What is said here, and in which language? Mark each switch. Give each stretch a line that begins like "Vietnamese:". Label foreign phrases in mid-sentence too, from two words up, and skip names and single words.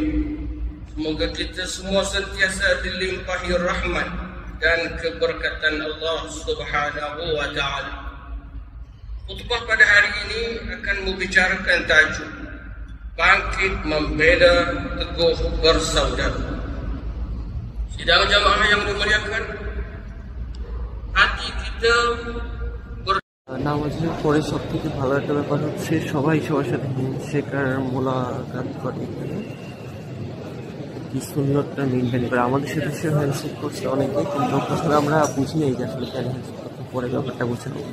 Malay: Semoga kita semua sentiasa dilimpahi rahmat dan keberkatan Allah
Arabic: سبحانه و تعالى.
Malay: Khutbah pada hari ini akan membicarakan tajuk bangkit membela teguh bersaudara. Sidang jamaah yang dimuliakan, hati kita
Bangla: নামাজের পরে সব থেকে ভালো একটা ব্যাপার হচ্ছে সবাই সবার সাথে শেখার মোলাকাত করে, কি সুন্নতটা মেনটেন করে। আমাদের সাথে সে হ্যান্ডশেক করছে অনেকে, কিন্তু প্রথমে আমরা বুঝি নেই যে আসলে কেন হ্যান্ডশেক করতে, পরে ব্যাপারটা বুঝে নেই।